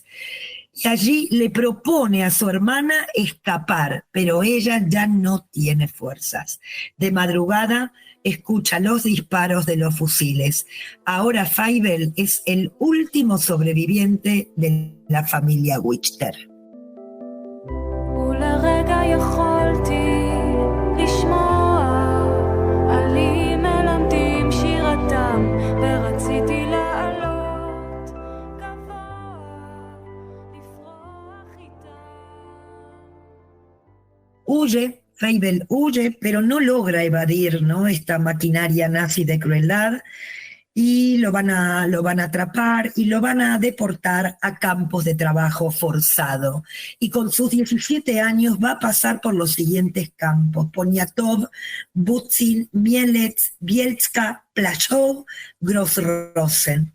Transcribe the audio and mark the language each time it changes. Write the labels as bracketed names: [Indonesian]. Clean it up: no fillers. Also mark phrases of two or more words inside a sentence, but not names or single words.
[Spanish] Y allí le propone a su hermana escapar, pero ella ya no tiene fuerzas. De madrugada escucha los disparos de los fusiles. Ahora Feivel es el último sobreviviente de la familia Wichter. [Hebrew] ולרגע יכולתי לשמוע עלים מלמדים שירתם ורציתי לעלות גבוה לפרוח איתם. [Spanish] Huye, Feivel huye, pero no logra evadir, ¿no?, esta maquinaria nazi de crueldad, y lo van a atrapar y lo van a deportar a campos de trabajo forzado. Y con sus 17 años va a pasar por los siguientes campos: Poniatov, Butzin, Mielec, Bielska, Plaszów, Grossrosen.